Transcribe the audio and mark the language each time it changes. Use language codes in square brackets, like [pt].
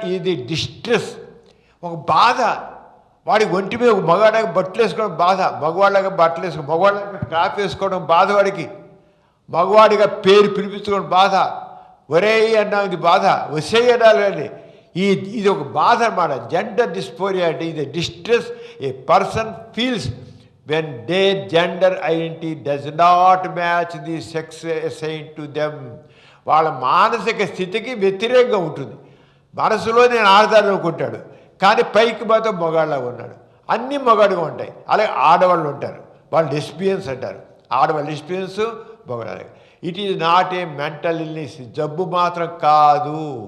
[te] ఇది డిస్ట్రెస్, ఒక బాధ. వాడికి ఒంటి మీద మగవాళ్ళకి బట్టలు వేసుకోవడం బాధ, మగవాళ్ళగా బట్టలు వేసుకోవడం, మగవాళ్ళగా క్రాప్ వేసుకోవడం బాధ, వాడికి మగవాడిగా పేరు పిలిపించుకోవడం బాధ, ఒరే అన్నా ఇది బాధ, వసే అనాలి. ఇది ఒక బాధ అన్నమాట. [en] gender dysphoria [te] అంటే ఇది [en] Distress a person feels when their gender identity does not match the sex assigned to them. [te] వాళ్ళ మానసిక స్థితికి వ్యతిరేకంగా ఉంటుంది. మనసులో నేను ఆడదాన్ని అనుకుంటాడు, కానీ పైకి మాత్రం మగాళ్ళగా ఉన్నాడు. అన్నీ మగాడుగా ఉంటాయి. అలాగే ఆడవాళ్ళు ఉంటారు, వాళ్ళు లెస్బియన్స్ అంటారు. ఆడవాళ్ళు లెస్బియన్స్, మగాళ్ళు. [en] it is not a mental illness, [te] జబ్బు మాత్రం కాదు.